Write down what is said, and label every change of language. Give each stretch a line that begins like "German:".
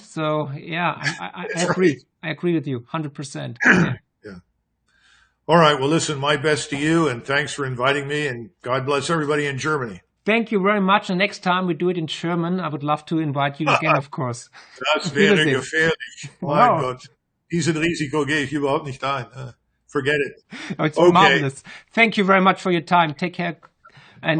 English: So, yeah, I agree. Right. I agree with you 100%. Yeah. Yeah. All right. Well, listen, my best to you, and thanks for inviting me, and God bless everybody in Germany. Thank you very much. And next time we do it in German, I would love to invite you again, of course.
German: Das wäre gefährlich. Mein
English: Wow.
German: Gott. Dieses Risiko gehe ich überhaupt nicht ein.
English: Forget it. Oh, it's Okay. marvelous. Thank you very much for your time. Take care and